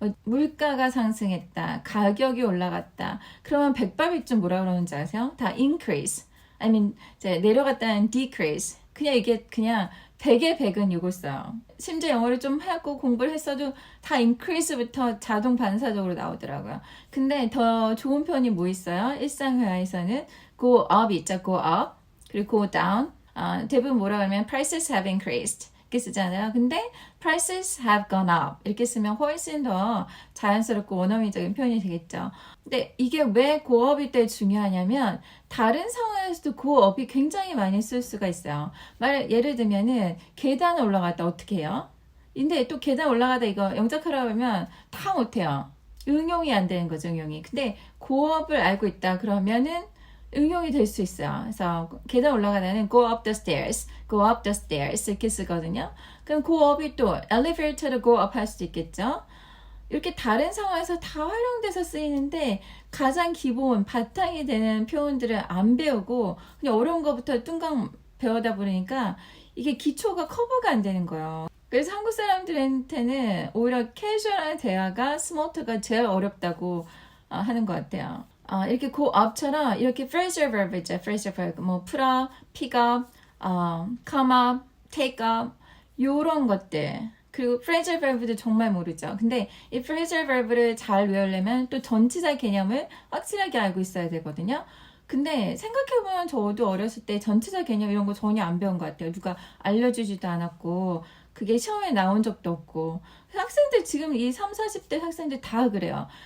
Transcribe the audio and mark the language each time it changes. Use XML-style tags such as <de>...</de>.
<ko>물가가 상승했다, 가격이 올라갔다. 그러면 백발백중 뭐라 그러는지 아세요? 다 increase. 이제 내려갔다는 decrease. 그냥 이게 그냥 100의 100은 이걸 써요. 심지어 영어를 좀 하고 공부를 했어도 다 increase부터 자동 반사적으로 나오더라고요. 근데 더 좋은 표현이 뭐 있어요? 일상회화에서는 go up 있죠, go up. 그리고</ko> <en>go down.</en> <ko>대부분 뭐라 그러면</ko> <en>prices have increased</en> <ko>이렇게 쓰잖아요. 근데</ko> <en>prices have gone up</en> <ko>이렇게 쓰면 훨씬 더 자연스럽고 원어민적인 표현이 되겠죠. 근데 이게 왜 고업일 때 중요하냐면 다른 상황에서도 고업이 굉장히 많이 쓸 수가 있어요. 예를 들면은 계단을 올라갔다 어떻게 해요? 근데 또 계단 올라가다 이거 영작하라고 하면 다 못해요. 응용이 안 되는 거죠, 응용이. 근데 고업을 알고 있다 그러면은 응용이 될 수 있어요. 그래서 계단 올라가다는</ko> <en>go up the stairs, go up the stairs</en> <ko>이렇게 쓰거든요. 그럼 go up이 또 elevator로 go up 할 수도 있겠죠. 이렇게 다른 상황에서 다 활용돼서 쓰이는데 가장 기본 바탕이 되는 표현들을 안 배우고 그냥 어려운 거부터 뚱강 배우다 보니까 이게 기초가 커버가 안 되는 거예요. 그래서 한국 사람들한테는 오히려 캐주얼한 대화가 스몰트가 제일 어렵다고 하는 것 같아요. 이렇게 go up처럼 이렇게 phrasal verb 있죠.</ko> <en>phrasal verb 뭐 put up, pick up, come up, take up</en> <ko>요런 것들. 그리고 phrasal verb도 정말 모르죠. 근데 이 phrasal verb를 잘 외우려면 또 전치사 개념을 확실하게 알고 있어야 되거든요. 근데 생각해보면 저도 어렸을 때 전치사 개념 이런 거 전혀 안 배운 것 같아요. 누가 알려주지도 않았고 그게 시험에 나온 적도 없고 학생들 지금 이 30, 40대 학생들 다 그래요.</ko>